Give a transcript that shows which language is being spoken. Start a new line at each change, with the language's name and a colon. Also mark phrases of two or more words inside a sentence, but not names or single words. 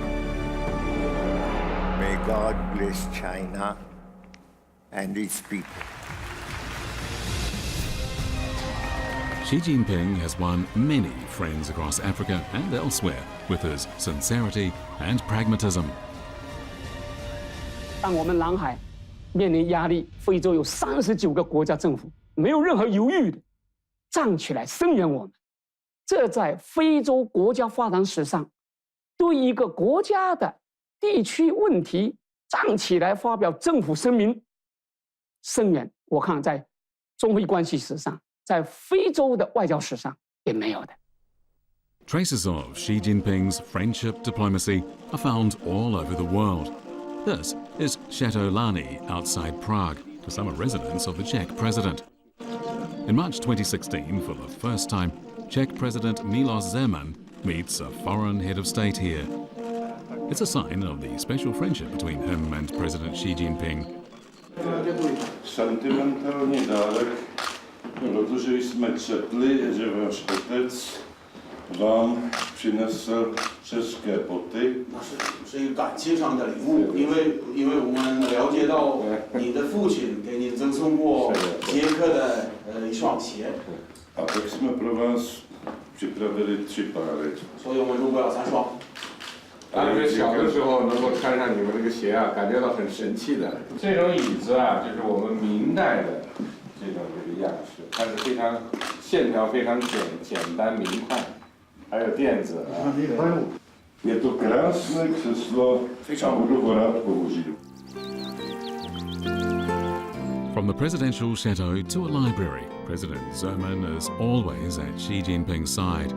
English: May God bless China and its people. Xi Jinping has won many friends across Africa and elsewhere with his sincerity and pragmatism.
Chinese: 当我们南海面临压力，非洲有39个国家政府没有任何犹豫的站起来声援我们。这在非洲国家发展史上，对一个国家的地区问题站起来发表政府声明声援，我看在中非关系史上，在非洲的外交史上也没有的。
English: Traces of Xi Jinping's friendship diplomacy are found all over the world. This is Chateau Lani outside Prague, the summer residence of the Czech president. In March 2016, for the first time, Czech President Milos Zeman meets a foreign head of state here. It's a sign of the special friendship between him and President Xi Jinping.
Czech: Sentimentální dárek, protože jsme četli, že váš otec vám přinesl české boty.
Chinese: 是一个感情上的礼物，因为我们了解到你的父亲给你赠送过捷克的一双鞋。
Czech: A tak jsme pro vás připravili 3 páry.
Chinese: 所以我们准备了3双。当时小的时候能够穿上你们这个鞋啊，感觉到很神气的。这种椅子啊，就是我们明代的这个样式，它是非常线条非常简单明快，还有垫子啊。
Czech: Je to krásné křeslo, a budu ho rád použít.
English: From the presidential chateau to a library, President Zeman is always at Xi Jinping's side.